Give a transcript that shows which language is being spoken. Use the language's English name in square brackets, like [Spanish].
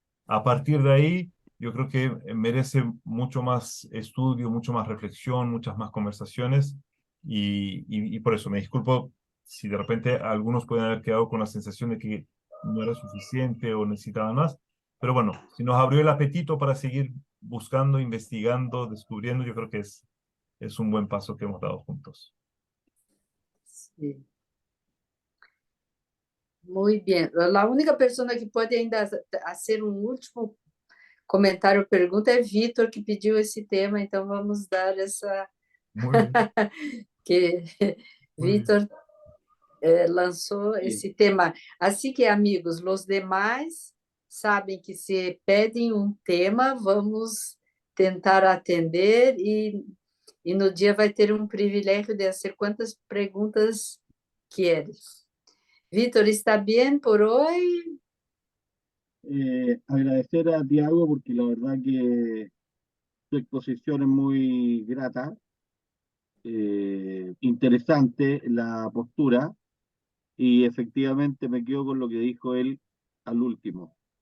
[Spanish] A partir de ahí, yo creo que merece mucho más estudio, mucho más reflexión, muchas más conversaciones y por eso me disculpo si de repente algunos pueden haber quedado con la sensación de que no era suficiente o necesitaban más, pero bueno, si nos abrió el apetito para seguir buscando, investigando, descubriendo, yo creo que es un buen paso que hemos dado juntos. [Portuguese] Sim. Muito bem. A única pessoa que pode ainda fazer um último comentário ou pergunta é Vitor, que pediu esse tema, então vamos dar essa. [Spanish] Muy bien, que muy bien. [Portuguese] Vitor lançou esse tema. Assim que, amigos, os demais sabem que se pedem um tema, vamos tentar atender e no dia vai ter um privilégio de fazer quantas perguntas queres. [Spanish] Vitor, ¿está bien por hoy? Agradecer a Tiago porque la verdad que su exposición es muy grata, interesante la postura y efectivamente me quedo con lo que dijo él al último.